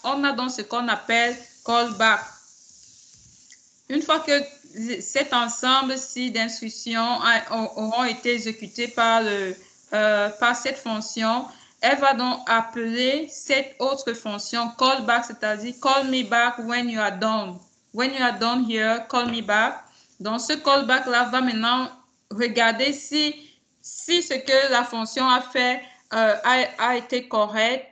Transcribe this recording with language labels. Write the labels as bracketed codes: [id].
[fr] On a donc ce qu'on appelle callback. Une fois que cet ensemble-ci d'instructions auront été exécutées par cette fonction, elle va donc appeler cette autre fonction callback, c'est-à-dire [en] call me back when you are done. When you are done here, call me back. [fr] Donc, ce callback-là va maintenant regarder si ce que la fonction a fait a été correct.